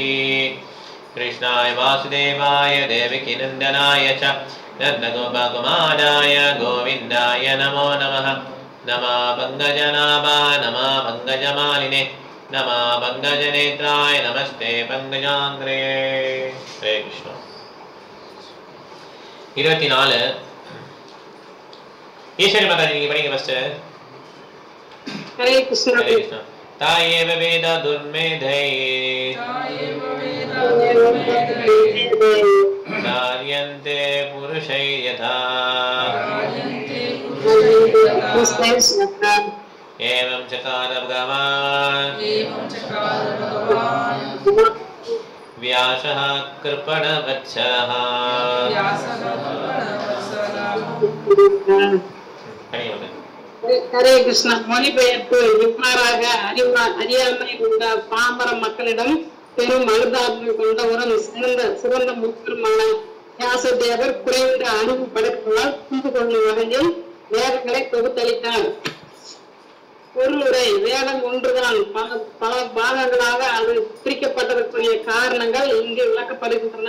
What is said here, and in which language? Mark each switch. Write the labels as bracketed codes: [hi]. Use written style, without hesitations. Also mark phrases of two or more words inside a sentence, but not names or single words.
[sa] कृष्णाय वासुदेवाय देवकीनन्दनाय च नन्दगोपकुमाराय गोविन्दाय नमो नमः नमः पङ्कजनाभाय नमः पङ्कजमालिने नमः पङ्कजनेत्राय नमस्ते पङ्कजाङ्ग्रे हरे कृष्ण 24 [ta] ஈஸ்வரி மாதாஜி நீங்க படிங்க ஃபர்ஸ்ட் [sa] हरे कृष्ण हरे कृष्ण तायेव वेद दुर्मेधै कार्यन्ते पुरुषै यथा एवं चकार भगवान् व्यासः कृपणवत्सलः हरे कृष्ण. [ta] மொழிபெயர்ப்பு இவ்வாறாக அறியாமை கொண்ட பாமர மக்களிடம் பெரும் அனுதாபம் கொண்டவரும் சிறந்த முக்கியமான வியாசதேவர் குறைந்த அறிவு படைப்புகளால் புரிந்து கொள்ளும் வகையில் வேதங்களை தொகுத்தளித்தார். பொருளுரை வேதம் ஒன்றுதான், பல பாகங்களாக அது பிரிக்கப்பட்டதற்குரிய காரணங்கள் இங்கு விளக்கப்படுகின்றன.